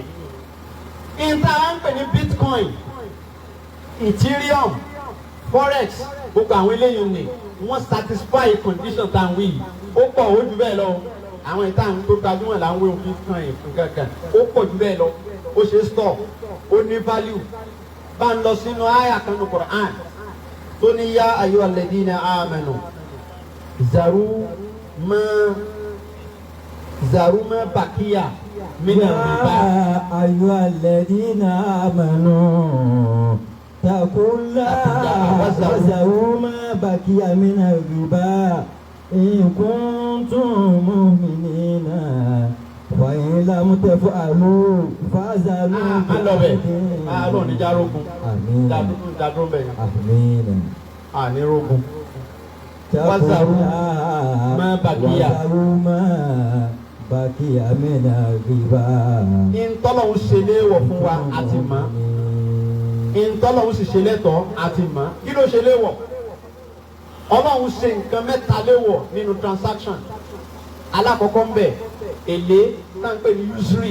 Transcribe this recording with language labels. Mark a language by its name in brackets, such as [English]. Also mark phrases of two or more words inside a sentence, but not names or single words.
[Yoruba] Ìta wa ń pè ní Bitcoin, Ethereum, Forex, gbogbo àwọn eléyìí ni wọ́n [English] satisfy condition [Yoruba] tá à ń wí yìí. Ó pọ̀ ó jù bẹ́ẹ̀ lọ. Àwọn ìta àwọn tó gbajúmọ̀ là ń wé Bitcoin fún kankan. Ó pọ̀ jù bẹ́ẹ̀ lọ. Ó ṣe store, ó ní value. Bá ń lọ sínú àyà kan ní Quran tó ní [Arabic] يا أيها الذين آمنوا. ذروا ما بقي من الربا. أيها الذين آمنوا اتقوا الله وذروا ما بقي من الربا إن كنتم مؤمنين وإن لم تفعلوا فاذروا آمين. ما بقي من الربا. [Yoruba] Ìntọ́lọ́hún ṣe léèwọ̀ fún wa àti mọ̀. Ìntọ́lọ́hún sì ṣe lẹ́tọ̀ọ́ àti mọ̀. Kí ló ṣe léèwọ̀? Ọlọ́hun ṣe nǹkan mẹ́ta léèwọ̀ nínú transaction. Alákọ̀ọ́kọ́ ń bẹ̀ èlé náà ń pè ní usury.